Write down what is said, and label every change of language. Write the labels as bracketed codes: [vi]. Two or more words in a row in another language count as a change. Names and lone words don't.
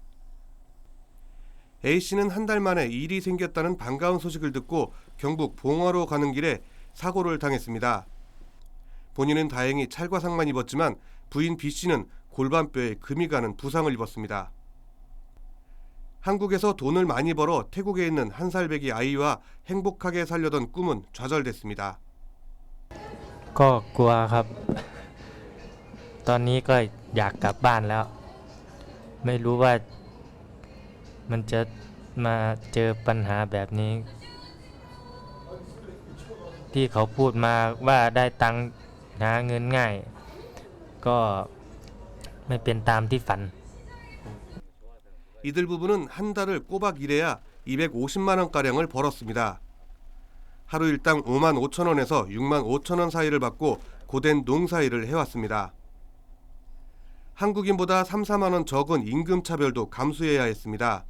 [ko] A씨는 한 달 만에 일이 생겼다는 반가운 소식을 듣고 경북 봉화로 가는 길에 사고를 당했습니다. 본인은 다행히 찰과상만 입었지만 부인 B씨는 골반뼈에 금이 가는 부상을 입었습니다. 한국에서 돈을 많이 벌어 태국에 있는 한 살배기 아이와 행복하게 살려던 꿈은 좌절됐습니다. [th] ก็กลัวครับตอนนี้ก็อยากกลับบ้านแล้วไม่รู้ว่ามันจะมาเจอปัญหาแบบนี้ที่เขาพูดมาว่าได้ตังค์หาเงินง่ายก็ไม่เป็นตามที่ฝัน [ko] 이들 부부는 한 달을 꼬박 일해야 250만 원가량을 벌었습니다. 하루 일당 5만 5천 원에서 6만 5천 원 사이를 받고 고된 농사일을 해왔습니다. 한국인보다 3, 4만 원 적은 임금차별도 감수해야 했습니다.